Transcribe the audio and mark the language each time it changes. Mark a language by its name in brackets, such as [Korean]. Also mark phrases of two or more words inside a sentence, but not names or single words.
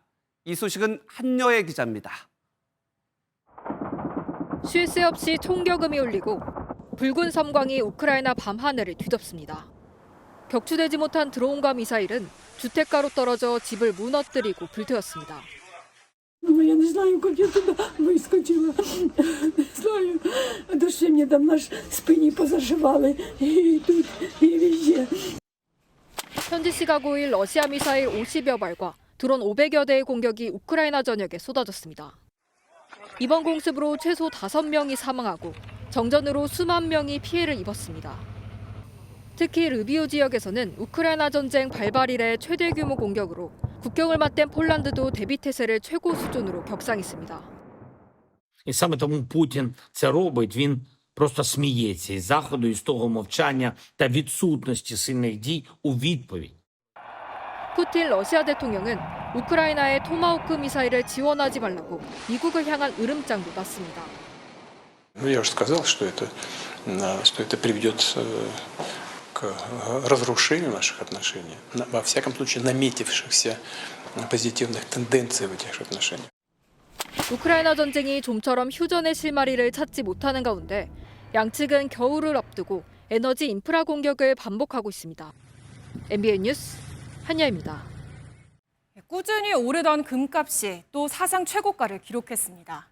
[Korean] 이 소식은 한여의 기자입니다. 쉴 새 없이 총격음이 울리고 붉은 섬광이 우크라이나 밤하늘을 뒤덮습니다. 격추되지 못한 드론과 미사일은 주택가로 떨어져 집을 무너뜨리고 불태웠습니다. [Russian] Я не знаю, как я туда выскочила. Не знаю. Души мне там на спине позашивали. И тут, и везде. [Korean] 현지 시각 5일 러시아 미사일 50여 발과 드론 500여 대의 공격이 우크라이나 전역에 쏟아졌습니다. 이번 공습으로 최소 5명이 사망하고 정전으로 수만 명이 피해를 입었습니다. 특히 르비우 지역에서는 우크라이나 전쟁 발발 이래 최대 규모 공격으로 국경을 맞댄 폴란드도 대비태세를 최고 수준으로 격상했습니다. [Ukrainian] І саме тому Путін це робить. Він просто сміється із Заходу, із того мовчання та відсутності сильних дій у відповідь. [Korean] 푸틴 러시아 대통령은 우크라이나에 토마호크 미사일을 지원하지 말라고 미국을 향한 으름장도 놨습니다. [Russian] Я уже сказал, что это приведет к разрушению наших отношений, во всяком случае наметившихся позитивных тенденций в этих отношениях. [Korean] 우크라이나 전쟁이 좀처럼 휴전의 실마리를 찾지 못하는 가운데 양측은 겨울을 앞두고 에너지 인프라 공격을 반복하고 있습니다. MBN 뉴스 한여입니다. 꾸준히 오르던 금값이 또 사상 최고가를 기록했습니다.